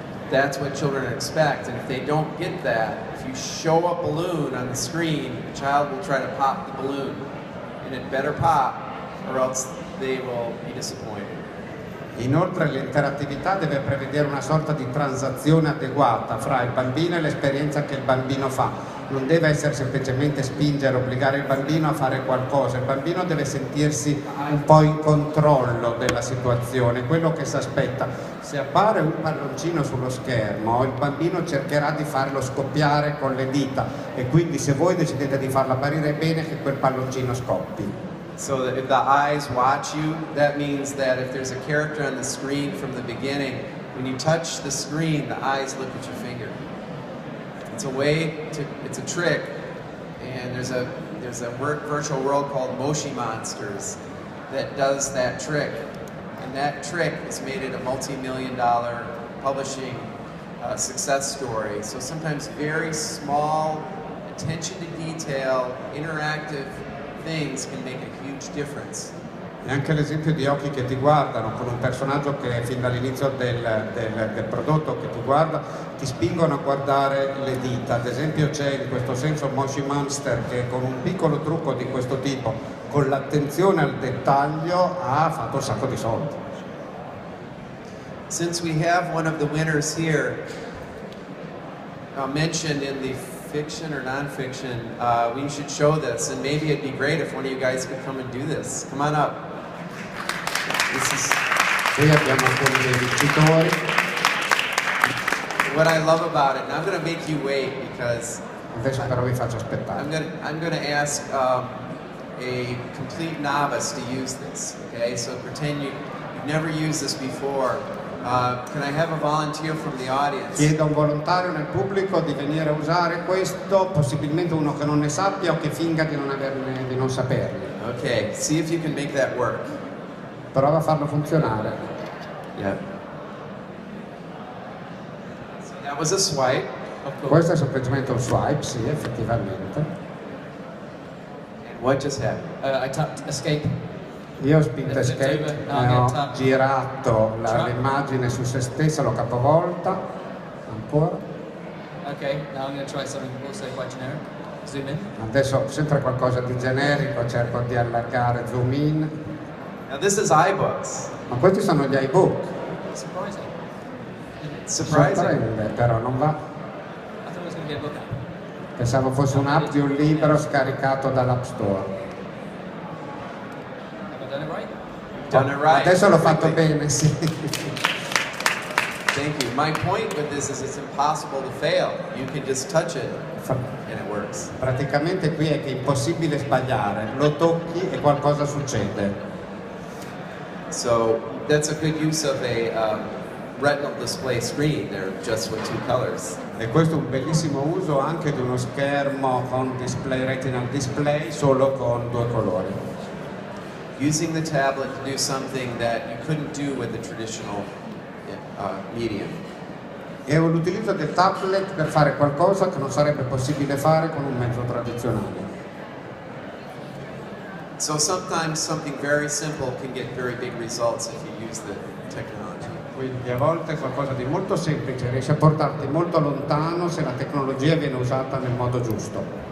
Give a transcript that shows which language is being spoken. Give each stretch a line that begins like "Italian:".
English: That's what children expect, and if they don't get that, if you show a balloon on the screen, the child will try to pop the balloon, and it better pop, or else they will be disappointed.
Italian: Inoltre l'interattività deve prevedere una sorta di transazione adeguata fra il bambino e l'esperienza che il bambino fa. Non deve essere semplicemente spingere, obbligare il bambino a fare qualcosa. Il bambino deve sentirsi un po' in controllo della situazione, quello che si aspetta. Se appare un palloncino sullo schermo, il bambino cercherà di farlo scoppiare con le dita, e quindi se voi decidete di farlo apparire, è bene che quel palloncino scoppi.
English: So that if the eyes watch you, that means that if there's a character on the screen from the beginning, when you touch the screen, the eyes look at your finger. It's a way to, it's a trick, and there's a virtual world called Moshi Monsters that does that trick. And that trick has made it a multi-million-dollar publishing success story. So sometimes very small, attention to detail, interactive things can make a huge difference.
Italian: E anche l'esempio di occhi che ti guardano, con un personaggio che fin dall'inizio del prodotto che ti guarda, ti spingono a guardare le dita. Ad esempio c'è in questo senso Moshi Monster che con un piccolo trucco di questo tipo, con l'attenzione al dettaglio, ha fatto un sacco di soldi.
English: Since we have one of the winners here mentioned in the fiction or non-fiction, we should show this, and maybe it'd be great if one of you guys could come and do this. Come on up.
Italian: Qui abbiamo alcuni dei vincitori.
English: What I love about it, and I'm going to make you wait because
Italian: Adesso però vi faccio aspettare.
English: I'm going to ask a complete novice to use this. Okay, so pretend you've never used this before. Can I have a volunteer from the audience?
Italian: Chiedo a un volontario nel pubblico di venire a usare questo, possibilmente uno che non ne sappia o che finga di non saperli.
English: Okay, see if you can make that work.
Italian: Prova a farlo funzionare.
English: Yeah. So that was a swipe.
Italian: Questo è semplicemente un swipe, sì, effettivamente.
English: And what just happened? I tapped escape.
Italian: Io ho spinto escape, ho girato l'immagine su se stessa, l'ho capovolta, ancora.
English: Okay, now I'm going to try something also quite generic. Zoom in.
Italian: Adesso sempre qualcosa di generico, cerco di allargare, zoom in.
English: Now this is iBooks.
Italian: Ma questi sono gli iBook.
English: Surprising. Surprising.
Italian: Sorprende, però non va.
English: I thought it was going to be a book app.
Italian: Pensavo fosse un'app di un libro scaricato dall'App Store.
English: Have I done it right? Done it right.
Italian: Adesso l'ho fatto bene, sì.
English: Thank you. My point with this is it's impossible to fail. You can just touch it and it works.
Italian: Praticamente qui è che è impossibile sbagliare, lo tocchi e qualcosa succede.
English: So that's a good use of a retinal display screen there, just with two colors.
Italian: E questo è un bellissimo uso anche di uno schermo con display, retinal display, solo con due colori.
English: Using the tablet to do something that you couldn't do with the traditional medium.
Italian: E l'utilizzo del tablet per fare qualcosa che non sarebbe possibile fare con un mezzo tradizionale.
English: So sometimes something very simple can get very big results if you use the technology.
Italian: Quindi a volte qualcosa di molto semplice riesce a portarti molto lontano se la tecnologia viene usata nel modo giusto.